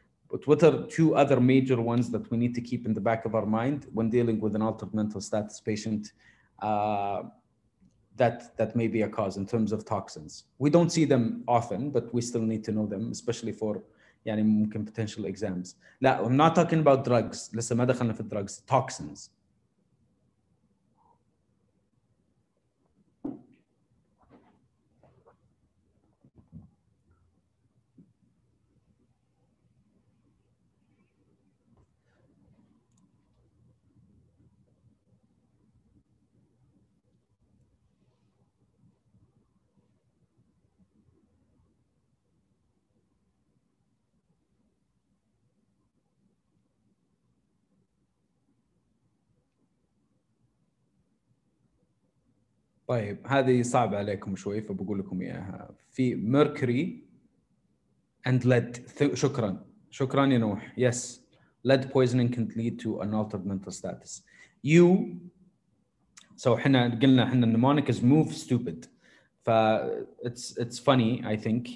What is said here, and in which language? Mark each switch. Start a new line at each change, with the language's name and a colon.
English: But what are two other major ones that we need to keep in the back of our mind when dealing with an altered mental status patient that may be a cause in terms of toxins? We don't see them often, but we still need to know them, especially for
Arabic: يعني ممكن
English: potential exams. لا, I'm not talking about drugs.
Arabic: لسه ما دخلنا في drugs.
English: Toxins.
Arabic: طيب هذه صعبة عليكم شوي فبقول لكم إياها. في
English: mercury and lead.
Arabic: شكرا يا نوح.
English: Yes, lead poisoning can lead to an altered mental status. So
Arabic: احنا قلنا احنا
English: mnemonic is move stupid. It's funny, I think.